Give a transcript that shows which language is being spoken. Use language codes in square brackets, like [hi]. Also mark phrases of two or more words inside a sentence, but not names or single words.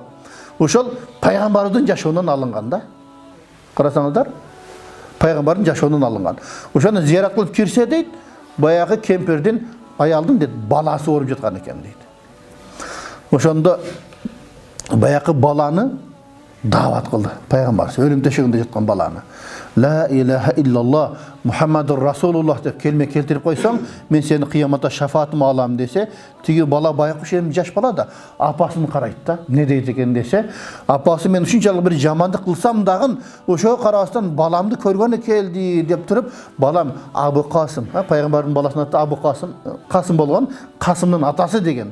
[ky] Ошол пайгамбардын жашоонун алынган да. Карасаңыздар, пайгамбардын жашоонун алынган. Ошону зиярат кылып кирсе дейт, баягы кемпирдин аялдын дейт баласы ооруп жаткан экен дейт. Ошондо баягы баланы дават кылды пайгамбар, өлүм төшөгүндө жаткан баланы. [ar] لا إله إلا الله محمد رسول الله [ky] деп келме келтирип койсоң, мен сени кыяматта шафаатыма алам десе, тиги бала байкуш эми жаш бала да апасын карайт да. Не дейт экен десе, апасы мен ушунчалык бир жамандык кылсам дагы ошого карабастан баламды көргөнү келди деп туруп, балам Абу Касым, пайгамбардын баласынын аты Абу Касым, Касым болгон, Касымдын атасы деген.